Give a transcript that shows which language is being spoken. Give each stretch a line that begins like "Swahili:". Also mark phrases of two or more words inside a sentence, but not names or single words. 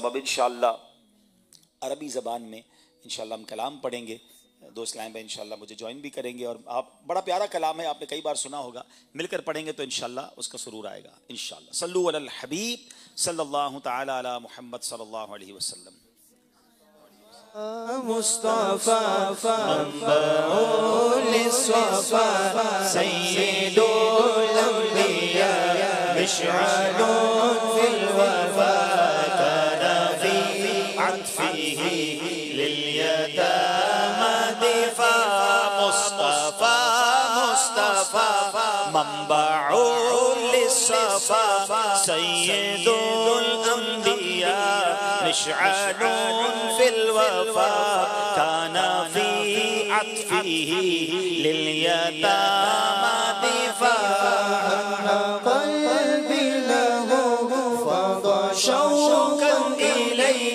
Hindi: अब इंशाअल्लाह अरबी ज़बान में इंशाअल्लाह हम कलाम पढ़ेंगे। दोस्त लाइन में इंशाअल्लाह मुझे ज्वाइन भी करेंगे और आप बड़ा प्यारा कलाम है, आपने कई बार सुना होगा, मिलकर पढ़ेंगे तो इंशाअल्लाह उसका सुरूर आएगा इंशाअल्लाह।
Arabic: صلوا على الحبيب صلى الله تعالى على محمد صلى الله عليه وسلم. مصطفى منبع الصفا سيد الأنبياء مشعل في الوفا كان في عطفه لليتامى دفا مصطفى منبع الصفا سيد الأنبياء مشعل في الوفا كان في عطفه لليتامى دفا قلبي له فضى شوقا إليه